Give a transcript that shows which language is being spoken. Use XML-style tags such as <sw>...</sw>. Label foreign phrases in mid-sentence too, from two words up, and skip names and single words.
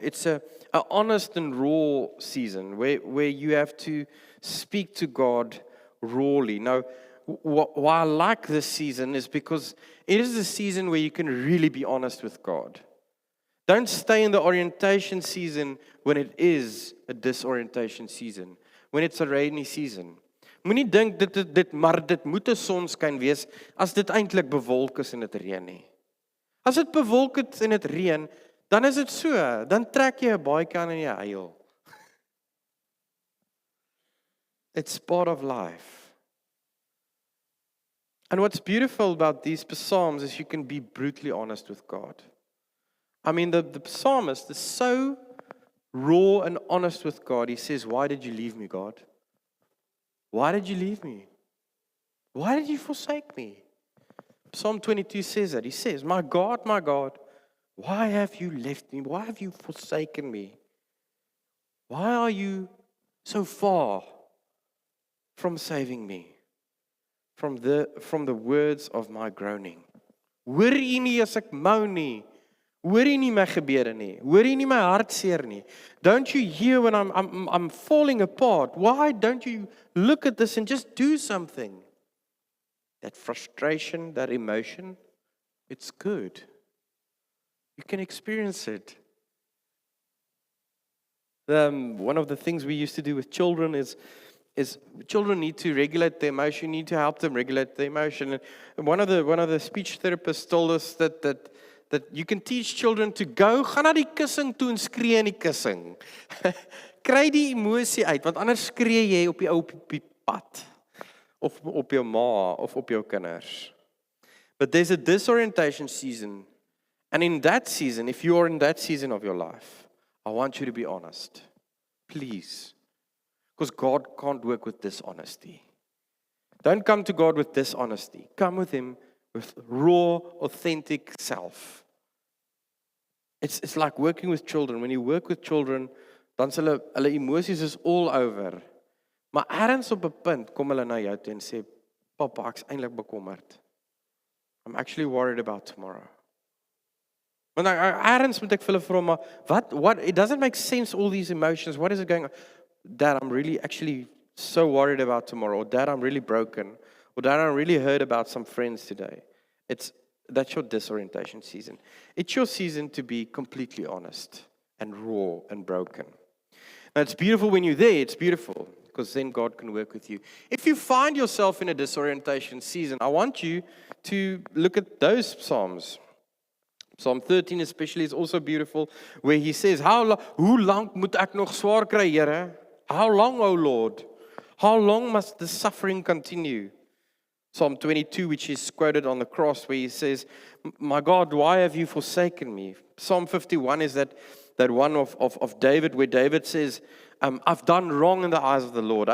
<en>It's a honest and raw season where you have to speak to God rawly. Now, why I like this season is because it is a season where you can really be honest with God. Don't stay in the orientation season when it is a disorientation season, when it's a rainy season.</en> <af>Moenie dink dit moet 'n sonskyn wees as dit eintlik bewolk is en dit reën nie. As dit bewolk het en dit reën, dan is dit so, dan trek jy 'n baadjie aan en jy huil.</af> <en>It's part of life. And what's beautiful about these psalms is you can be brutally honest with God. I mean, the psalmist is so raw and honest with God. He says, why did you leave me, God? Why did you leave me? Why did you forsake me? Psalm 22 says that. He says, my God, why have you left me? Why have you forsaken me? Why are you so far from saving me? From the words of my groaning.</en> <af>Hoor U nie as ek mou nie? Hoor U nie my gebede nie? Hoor U nie my hartseer nie?</af> <en>Don't you hear when I'm falling apart? Why don't you look at this and just do something? That frustration, that emotion, it's good. You can experience it. One of the things we used to do with children is children need to regulate their emotion. You need to help them regulate their emotion. And one of the speech therapists told us that you can teach children to</en> <af>gaan na die kussing toe en skree in die kussing. Kry die emosie uit, want anders skree jy op die pad of op jou ma of op jou kinders.</af> <en>But there's a disorientation season, and in that season, if you're in that season of your life, I want you to be honest. Please. Because God can't work with dishonesty. Don't come to God with dishonesty. Come with Him with raw, authentic self. It's like working with children. When you work with children,</en> <af>dan hulle emosies is</af> <en>all over.</en> <af>Maar ergens op 'n punt kom hulle na jou toe en sê, "Papa, ek's eintlik bekommerd.</af> <en>I'm actually worried about tomorrow."</en> <af>Want ergens moet ek vir hulle vra, maar what?</af> <en>It doesn't make sense, all these emotions. What is it going on? Dad, I'm really actually so worried about tomorrow. Or Dad, I'm really broken. Or Dad, I really heard about some friends today. That's your disorientation season. It's your season to be completely honest and raw and broken. Now, it's beautiful when you're there. It's beautiful because then God can work with you. If you find yourself in a disorientation season, I want you to look at those Psalms. Psalm 13 especially is also beautiful, where he says,</en> <af>hoe lang moet ek nog swaar kry, Here?</af> <en>How long, O Lord? How long must the suffering continue? Psalm 22, which is quoted on the cross, where he says, my God, why have you forsaken me? Psalm 51 is that one of David, where David says, I've done wrong in the eyes of the Lord.</en>